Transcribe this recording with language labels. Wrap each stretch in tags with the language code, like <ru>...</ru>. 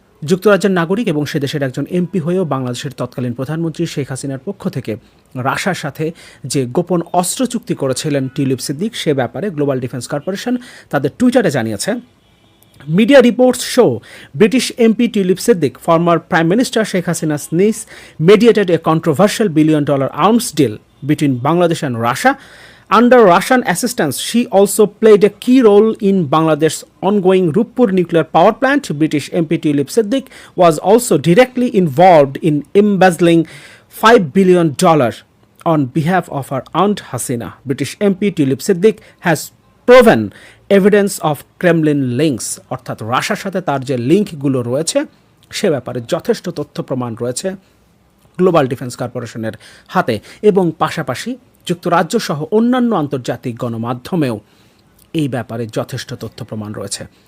<bn>যুক্তরাজ্যের নাগরিক এবং সে দেশের একজন এমপি হয়েও বাংলাদেশের তৎকালীন প্রধানমন্ত্রী শেখ হাসিনার পক্ষ থেকে রাশিয়ার সাথে যে গোপন অস্ত্র চুক্তি করেছিলেন টিউলিপ সিদ্দিক, সে ব্যাপারে গ্লোবাল ডিফেন্স কর্পোরেশন তাদের টুইটারে জানিয়েছে,</bn> <en>Media reports show British MP Tulip Siddiq, former Prime Minister Sheikh Hasina's niece, mediated a controversial $1 billion arms deal between Bangladesh and Russia Under Russian assistance, she also played a key role in Bangladesh's ongoing Ruppur nuclear power plant. British MP Tulip Siddiq was also directly involved in embezzling $5 billion on behalf of her aunt Hasina. British MP Tulip Siddiq has proven evidence of Kremlin links,</en> <bn>অর্থাৎ রাশিয়ার সাথে তার যে লিঙ্কগুলো রয়েছে সে ব্যাপারে যথেষ্ট তথ্য প্রমাণ রয়েছে গ্লোবাল ডিফেন্স কর্পোরেশনের হাতে, এবং পাশাপাশি যুক্তরাজ্য সহ অন্যান্য আন্তর্জাতিক গণমাধ্যমেও এই ব্যাপারে যথেষ্ট তথ্য প্রমাণ রয়েছে।</bn>